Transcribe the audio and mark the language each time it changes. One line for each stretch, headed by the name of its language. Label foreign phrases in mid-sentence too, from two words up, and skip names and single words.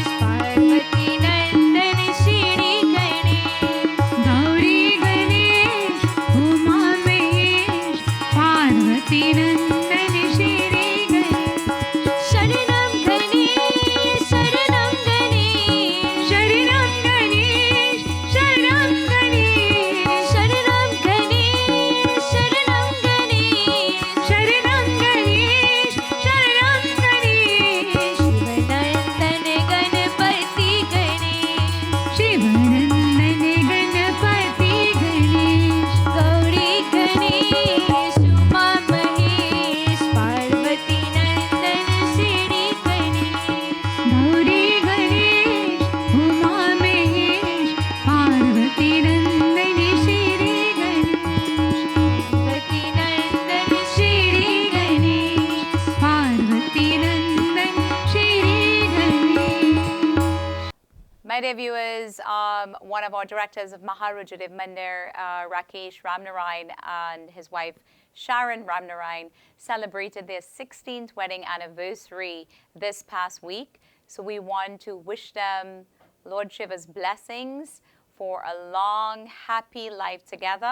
Hindi: पार्वती नंदन श्री गणेश गौरी गणेश उमा महेश पार्वती नंदन श्री गणेश शरणं गणेश शरणं गणेश शरणं गणेश शरणं गणेश शरणं गणेश शरणं गणेश शरणं गणेश शरणं गणेश शिवनंदन गणपति गणेश शिवनंदन गणपति गणेश गौरी गणेश उमा महेश पार्वती नंदन श्री गणेश गौरी गणेश उमा महेश पार्वती नंदन श्री गणेश पार्वती नंदन श्री गणेश पार्वती नंदन श्री गणेश
English: My dear viewers, one of our directors of Maharudraaya Mandir, Rakesh Ramnarayan, and his wife Sharon Ramnarayan celebrated their 16th wedding anniversary this past week. So we want to wish them Lord Shiva's blessings for a long, happy life together.